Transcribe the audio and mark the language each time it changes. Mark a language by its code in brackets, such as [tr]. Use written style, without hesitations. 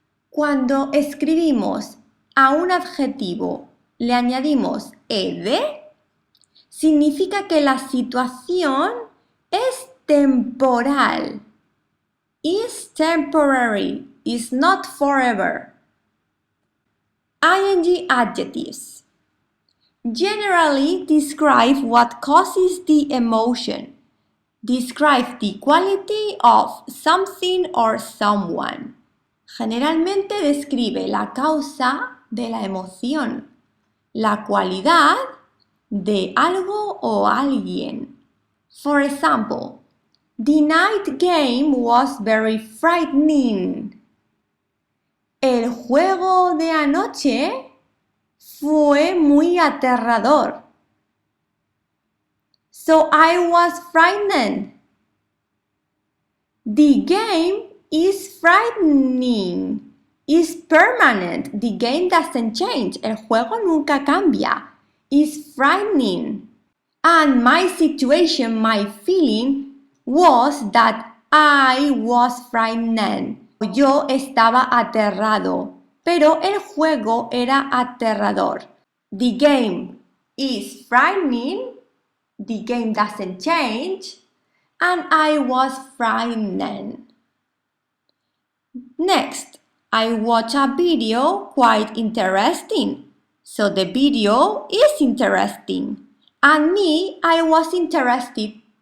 [es] Cuando escribimos a un adjetivo le añadimos ed, significa que la situación es temporal. [en] Is temporary, is not forever. Ing adjectives generally describe what causes the emotion. Describe the quality of something or someone. [es] Generalmente describe la causa de la emoción, la cualidad de algo o alguien. [en] For example, the night game was very frightening. [es] El juego de anoche fue muy aterrador. [en] So I was frightened. The game is frightening. Is permanent. The game doesn't change. [es] El juego nunca cambia. [en] Is frightening. And my situation, my feeling was that I was frightened. [es] Yo estaba aterrado. Pero el juego era aterrador. [en] The game is frightening. The game doesn't change. And I was frightened. Next, I watched a video quite interesting. So the video is interesting. And me, I was interested.